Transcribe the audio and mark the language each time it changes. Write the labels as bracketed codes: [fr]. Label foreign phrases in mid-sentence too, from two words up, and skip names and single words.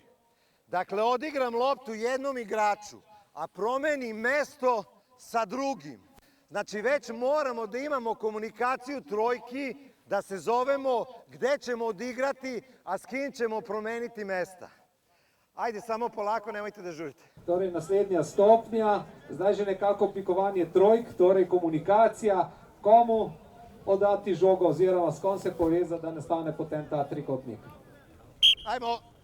[sr] Dakle, odigram loptu jednom igraču, a promenim mesto sa drugim. Znači, već moramo da imamo komunikaciju trojki, da se zovemo gde ćemo odigrati, a s kim ćemo promeniti mesta. Ajde, samo polako, nemojte da žurite. [sl] Torej, naslednja stopnja, zdaj že nekako oblikovanje trojk, torej komunikacija, komu oddati žogo oziroma s kom se povezati, da nastane potem ta trikotnik. [sr] Ajmo.